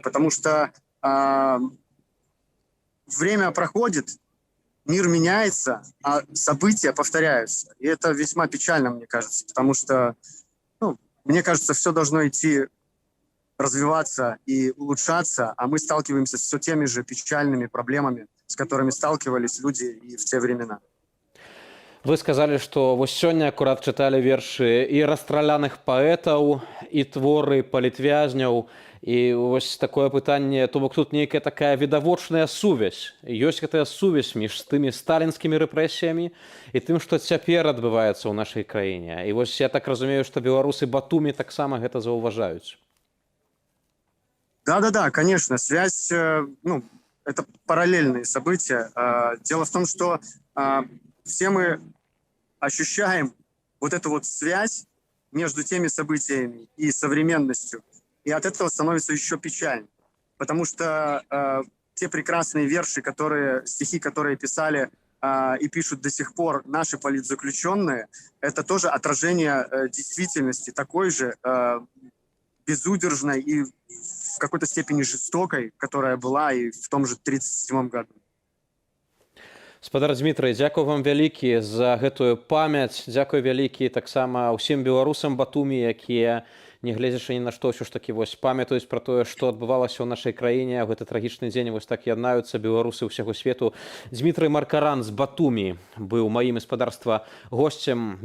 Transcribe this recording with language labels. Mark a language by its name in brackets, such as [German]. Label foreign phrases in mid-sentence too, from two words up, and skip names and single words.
[Russian] Потому что время проходит, мир меняется, а события повторяются. И это весьма печально, мне кажется. Потому что, ну, мне кажется, все должно идти, развиваться и улучшаться, а мы сталкиваемся с все теми же печальными проблемами, с которыми сталкивались люди и в те времена. [Belarusian] Вы сказалі, што вось сёння акурат чыталі вершы і расстраляных паэтаў, і творы палітвязняў. І вось такое пытанне, то бок тут нейкая такая відавочная сувязь. Ёсць гэтая сувязь між тымі сталінскімі рэпрэсіямі і тым, што цяпер адбываецца ў нашай краіне. І вось я так разумею, што беларусы Батумі таксама гэта заўважаюць. [Russian] Да, конечно, связь, ну, это параллельные события. Дело в том, что все мы ощущаем вот эту вот связь между теми событиями и современностью. И от этого становится еще печальнее. Потому что те прекрасные верши, стихи, которые писали и пишут до сих пор наши политзаключенные, это тоже отражение действительности, такой же безудержной и в какой-то степени жестокой, которая была и в том же 1937 году. [Belarusian] Спадар Дмітрый, дзякую вам вялікі за гэтую памяць. Дзякую вялікі таксама ўсім беларусам Батумі, якія, нягледзячы ні на што, ўсё ж такі вось памятаюць пра тое, што адбывалася ў нашай краіне. У гэты трагічны дзень вось так яднаюцца беларусы ўсяго свету. Дмітрый Маркаран з Батумі быў маім гаспадарства госцем.